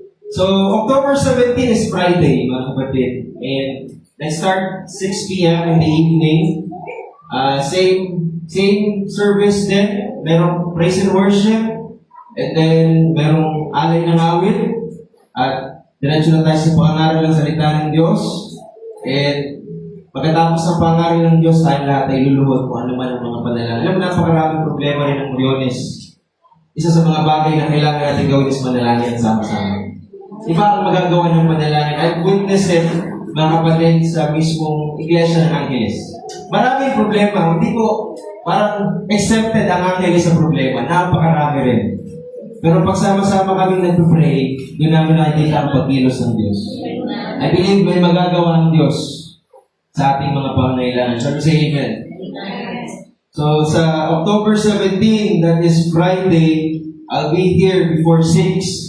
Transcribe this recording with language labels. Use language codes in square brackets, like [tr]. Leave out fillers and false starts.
[en] So, October 17 is Friday, [tl] mga kapatid. [en] And let's start 6 p.m. in the evening. [tl] Same service din. Merong praise and worship. And then, merong alay ng awit. At diretso na tayo sa pangaral ng salita ng Diyos. And pagkatapos ng pangaral ng Diyos, tayo lahat ay luluhod kung ano man ang mga panalangin. Alam mo, napakaraming problema rin ng Moriones. Isa sa mga bagay na kailangan natin gawin is manalangin sama-sama. Iba ang magagawa ng panalangin. [en] I've witnessed it, [tl] mga kapatid, sa mismong Iglesia ng Angeles. Maraming problema. Hindi ko parang accepted ang Angeles sa problema. Napakarami rin. Pero pag sama-sama kami nagpipray, doon namin nakikita ang pagkilos ng Diyos. [en] I believe [tl] may magagawa ng Diyos sa ating mga pangangailangan. [en] Shall we say amen? So, sa October 17, that is Friday, I'll be here before 6.